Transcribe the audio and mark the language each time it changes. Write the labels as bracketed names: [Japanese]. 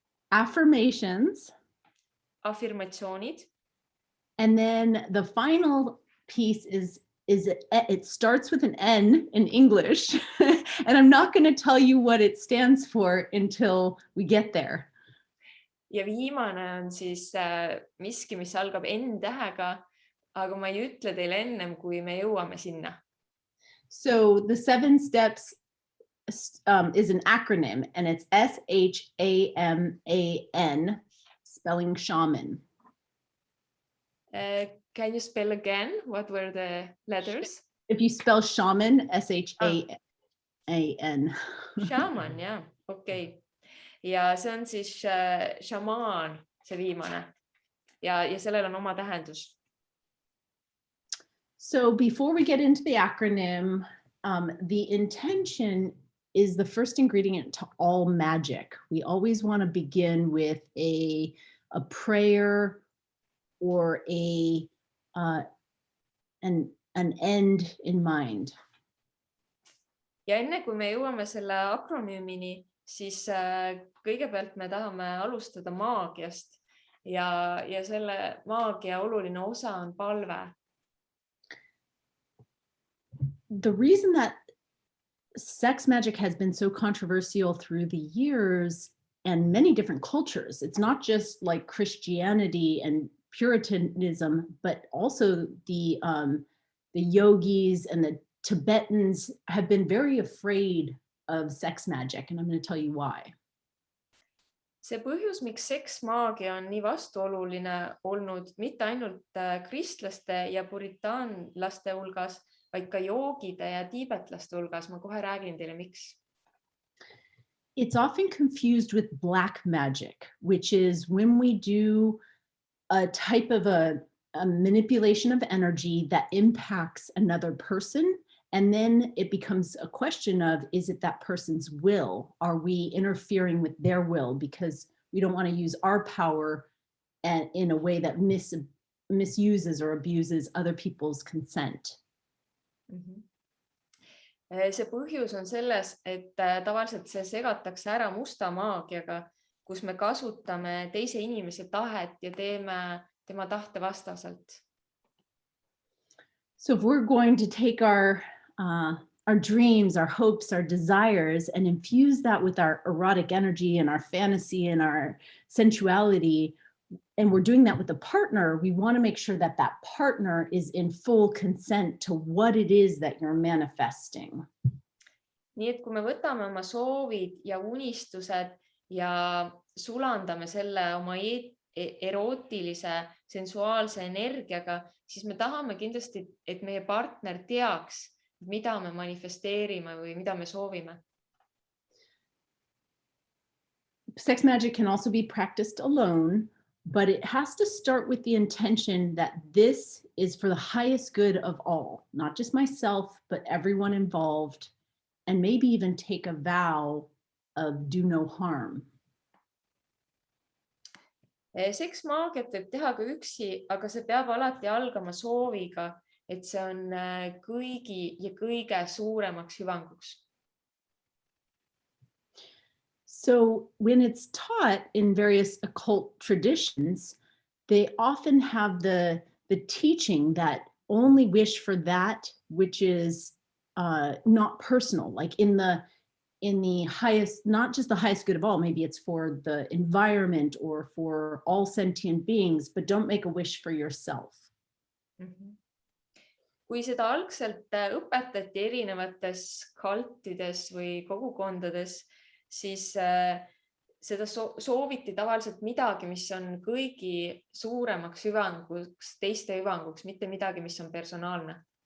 [English] Affirmations. [Estonian] Afirmatsioonid. [English] And then the final piece is it starts with an N in English. And I'm not going to tell you what it stands for until we get there. Ja viimane on siis miski, mis algab N-tähega, aga ma ei ütle teile ennem, kui me jõuame sinna. So the 7 steps is an acronym, and it's SHAMAN, spelling shaman. Can you spell again? What were the letters? If you spell shaman, SHAMAN. [Estonian] Shaman, jah, okei. Ja see on siis šamaan, see viimane. Ja sellel on oma tähendus. [English] So before we get into the acronym, the intention is the first ingredient to all magic. We always want to begin with a prayer or an end in mind. [Estonian] Ja enne kui me jõuame selle akronüümini, siis kõigepealt me tahame alustada maagiast ja selle maagia oluline osa on palve. [English] The reason that sex magic has been so controversial through the years and many different cultures, it's not just like Christianity and Puritanism, but also the yogis and the Tibetans have been very afraid of sex magic, and I'm going to tell you why. [Estonian] See põhjus, miks seksmaagia on nii vastuoluline olnud mitte ainult kristlaste ja puritaanlaste hulgas, vaid ka joogide ja tiibetlaste hulgas. Ma kohe räägin teile, miks. [English] It's often confused with black magic, which is when we do a type of a manipulation of energy that impacts another person. And then it becomes a question of, is it that person's will? Are we interfering with their will? Because we don't want to use our power in a way that misuses or abuses other people's consent. [Estonian] See põhjus on selles, et tavaliselt see segatakse ära musta maagiaga, kus me kasutame teise inimese tahet ja teeme tema tahte vastaselt. [English] So if we're going to take our dreams, our hopes, our desires, and infuse that with our erotic energy and our fantasy and our sensuality, and we're doing that with a partner, we want to make sure that that partner is in full consent to what it is that you're manifesting. [Estonian] Nii et kui me võtame oma soovid ja unistused ja sulandame selle oma erootilise, sensuaalse energiaga, siis me tahame kindlasti, et meie partner teaks, mida me manifesteerime või mida me soovime. [English] Sex magic can also be practiced alone, but it has to start with the intention that this is for the highest good of all, not just myself, but everyone involved, and maybe even take a vow of do no harm. [Estonian] Seksmaagiat võib teha ka üksi, aga see peab alati algama sooviga, et see on kõigi ja kõige suuremaks hüvanguks. [English] So when it's taught in various occult traditions, they often have the teaching that only wish for that which is not personal, like in the highest, not just the highest good of all, maybe it's for the environment or for all sentient beings, but don't make a wish for yourself. [Estonian] Kui seda algselt õpetati erinevates kaltides või kogukondades, siis seda sooviti tavaliselt midagi, mis on kõigi suuremaks hüvanguks, teiste hüvanguks, mitte midagi, mis on personaalne.